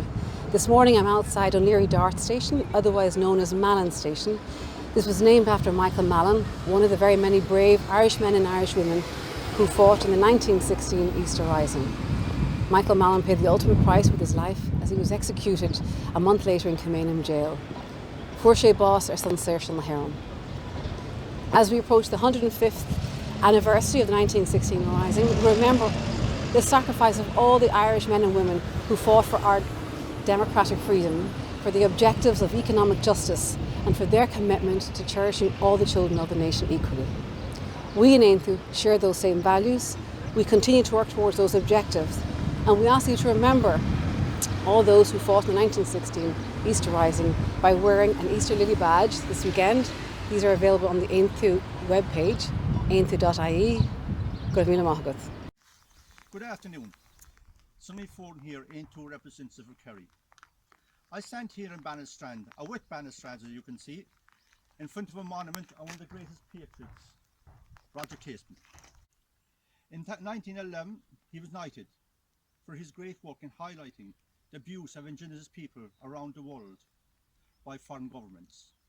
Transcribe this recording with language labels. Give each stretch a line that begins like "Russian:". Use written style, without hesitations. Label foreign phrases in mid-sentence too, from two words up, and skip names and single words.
English: This morning I'm outside Dún Laoghaire Dart Station, otherwise known as Mallon Station. This was named after Michael Mallon, one of the very many brave Irish men and Irish women who fought in the 1916 Easter Rising. Michael Mallon paid the ultimate price with his life as he was executed a month later in Commemoration jail.
Irish: Fuair Boss ar san Saoirse na hÉireann.
English: As we approach the 105th anniversary of the 1916 Rising, we remember the sacrifice of all the Irish men and women who fought for our democratic freedom, for the objectives of economic justice, and for their commitment to cherishing all the children of the nation equally. We in Aontú share those same values. We continue to work towards those objectives, and we ask you to remember all those who fought in the 1916 Easter Rising by wearing an Easter Lily badge this weekend. These are available on the Aontú webpage, aontú.ie. Good afternoon. Sonny Ford here, Aontú representative for Kerry. I stand here in Bannistrand, a wet Bannistrand as you can see, in front of a monument of one of the greatest patriots, Roger Casement. In 1911, he was knighted for his great work in highlighting the abuse of indigenous people around the world by foreign governments.